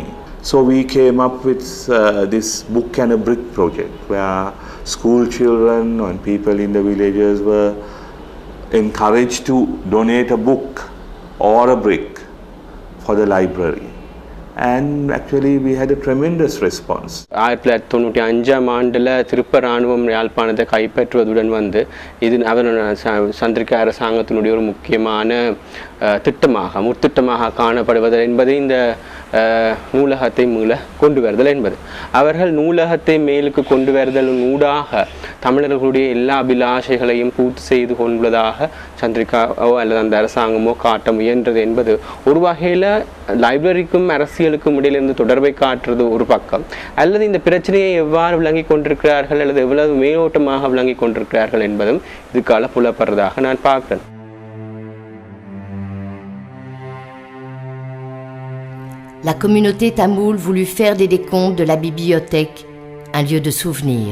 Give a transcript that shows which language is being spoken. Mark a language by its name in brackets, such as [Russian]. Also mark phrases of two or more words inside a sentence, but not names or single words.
[English] So we came up with this book and a brick project where school children and people in the villages were encouraged to donate a book or a brick for the library. And actually we had a tremendous response. [Tamil] 1995 ஆண்டில் திருப்ப இராணுவம் யாழ்ப்பாணத்தை கைப்பற்றுவதுடன் வந்து இது சந்திரிகா அரசாங்கத்தினுடைய ஒரு முக்கியமான திட்டமாக முற்திட்டமாக காணப்படுவது என்பது இந்த நூலகத்தை மேலே கொண்டு வருதல் என்பது. அவர்கள் நூலகத்தை மேலுக்கு கொண்டு வருதல் ஊடாக தமிழர்களுடைய எல்லா அபிலாஷைகளையும் பூர்த்தி செய்து கொள்வதாக சந்திரிகாவோ அல்லது அந்த அரசாங்கமோ காட்ட முயன்றது என்பது ஒரு வகையில் லைப்ரரிக்கும் அரசியலுக்கும் இடையிலிருந்து தொடர்பை காட்டுறது ஒரு பக்கம், அல்லது இந்த பிரச்சனையை எவ்வாறு விளங்கி கொண்டிருக்கிறார்கள் அல்லது எவ்வளவு மேலோட்டமாக விளங்கி கொண்டிருக்கிறார்கள் என்பதும் இதுக்கால புலப்படுறதாக நான் பார்க்கிறேன். [French] La communauté tamoule voulut faire des décomptes de la bibliothèque un lieu de souvenir.